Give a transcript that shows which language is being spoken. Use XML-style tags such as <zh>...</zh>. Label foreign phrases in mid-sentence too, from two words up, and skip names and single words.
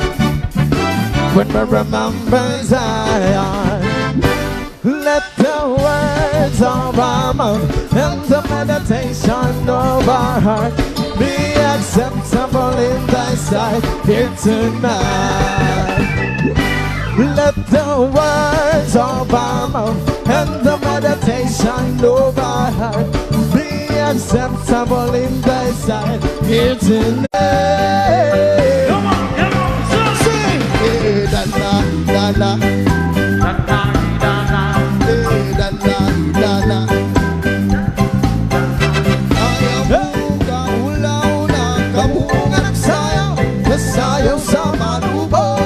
<en>When we remember Zion, let the words of our mouth and the meditation of our heart be acceptable in thy sight here tonight. Let the words of our mouth and the meditation of our heart be acceptable in thy sight here tonight. Come on, Sing! Eh, dana, dana. Eh, dana, dana.</en> <ceb>Ayaw mo kaulaw na kamunga nagsayaw, nasayaw sa manubo.</ceb>